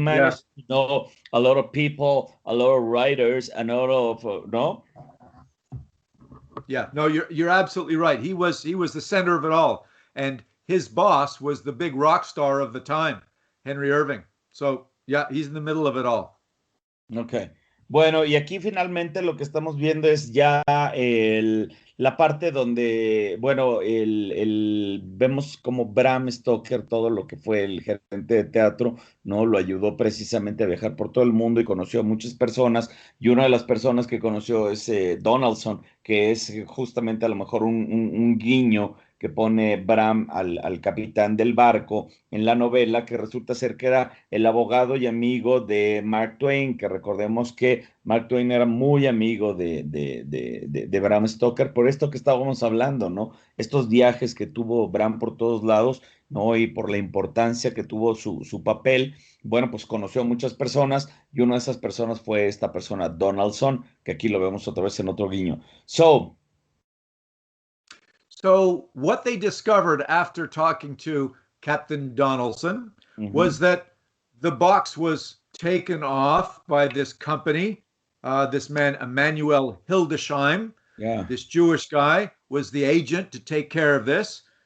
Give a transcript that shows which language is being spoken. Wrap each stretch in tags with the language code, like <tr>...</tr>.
<en>managed to know a lot of people, a lot of writers, and a lot of no. yeah. No, you're absolutely right. He was the center of it all, and his boss was the big rock star of the time, Henry Irving. So yeah, he's in the middle of it all. Ok.</en> <es>Bueno, y aquí finalmente lo que estamos viendo es ya la parte donde, bueno, vemos como Bram Stoker, todo lo que fue el gerente de teatro, ¿no? Lo ayudó precisamente a viajar por todo el mundo y conoció a muchas personas. Y una de las personas que conoció es Donaldson, que es justamente a lo mejor un guiño que pone Bram al capitán del barco en la novela, que resulta ser que era el abogado y amigo de Mark Twain, que recordemos que Mark Twain era muy amigo de Bram Stoker, por esto que estábamos hablando, ¿no? Estos viajes que tuvo Bram por todos lados, ¿no? Y por la importancia que tuvo su papel, bueno, pues conoció a muchas personas y una de esas personas fue esta persona, Donaldson, que aquí lo vemos otra vez en otro guiño.</es> <en>So what they discovered after talking to Captain Donaldson was Ujú, that the box was taken off by this company. This man, Emmanuel Hildesheim, yeah, this Jewish guy, was the agent to take care of this.</en>